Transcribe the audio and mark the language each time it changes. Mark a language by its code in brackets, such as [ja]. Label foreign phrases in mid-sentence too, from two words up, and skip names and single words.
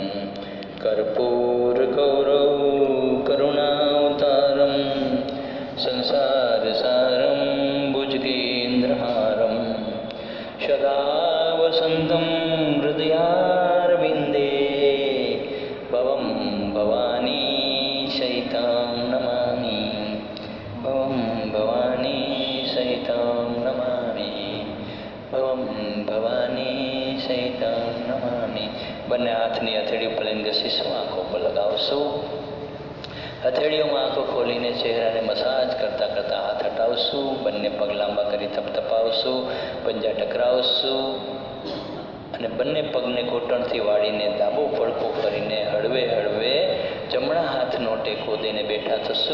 [sa] कर्पूरगौरव करुणावतारं संसारसारं भुजगेन्द्रहारं सदा वसन्तं हृदयारविन्दे भवं भवानी सहितां नमामि। भवं भवानी सहितां नमामि। भवं भवानी सहितां नमामि। [gu] બંને હાથની હથેળી ઉપર લઈને ઘસીશું, આંખો પર લગાવશું। હથેળીઓમાં આંખો ખોલીને ચહેરાને મસાજ કરતા કરતા હાથ હટાવશું। બંને પગ લાંબા કરી થપથપાવશું, પંજા ટકરાવશું અને બંને પગને ઘૂંટણથી વાળીને ડાબો પડખો કરીને હળવે હળવે જમણા હાથનો ટેકો દઈને બેઠા થશું।